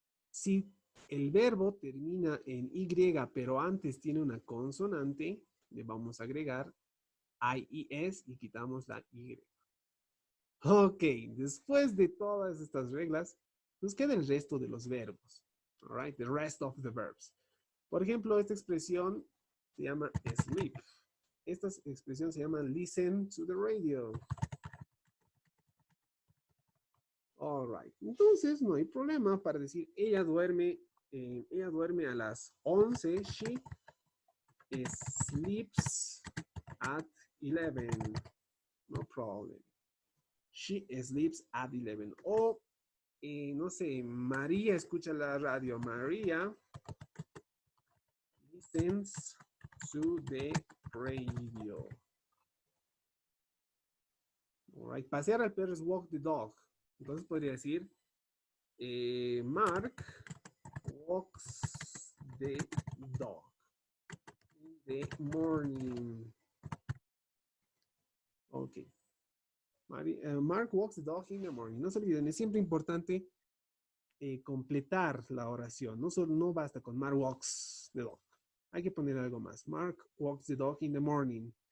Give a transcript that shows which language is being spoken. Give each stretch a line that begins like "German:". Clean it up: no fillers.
Spanish: Si el verbo termina en Y, pero antes tiene una consonante, le vamos a agregar IES y quitamos la Y. Ok, después de todas estas reglas, nos queda el resto de los verbos.
English: All right, the rest of the verbs.
Spanish: Por ejemplo, esta expresión se llama sleep. Esta expresión se llama listen to the radio.
English: All right.
Spanish: Entonces, no hay problema para decir ella duerme a las 11.
English: She sleeps at 11. No problem. She sleeps at 11.
Spanish: O, no sé, María escucha la radio.
English: María listens to the radio. All right.
Spanish: Pasear al perro es
English: walk the dog.
Spanish: Entonces podría decir,
English: Mark walks the dog in the morning. Ok. Mark walks the dog in the morning.
Spanish: No se olviden, es siempre importante completar la oración. No basta con
English: Mark walks the dog.
Spanish: Hay que poner algo más.
English: Mark walks the dog in the morning.